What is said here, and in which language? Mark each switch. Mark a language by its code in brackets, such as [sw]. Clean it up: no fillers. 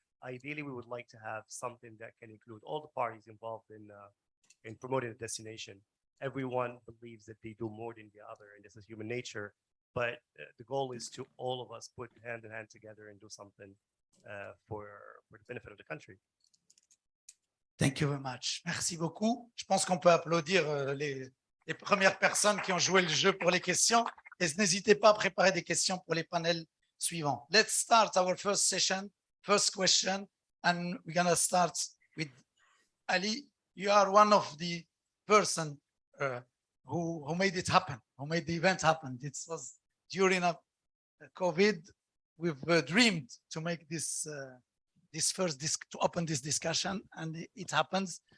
[en] Ideally, we would like to have something that can include all the parties involved in promoting a destination. Everyone believes that they do more than the other, and this is human nature. But the goal is to all of us put hand in hand together and do something for the benefit of the country. Thank you very much. [fr] Merci beaucoup. Je pense qu'on peut applaudir les premières personnes qui ont joué le jeu pour les questions. Et n'hésitez pas à préparer des questions pour les panels suivants. [en] Let's start our first session, first question, and we're going to start with Ali. You are one of the person who made it happen, who made the event happen. It was during a COVID. We've dreamed to make this to open this discussion, and it happens.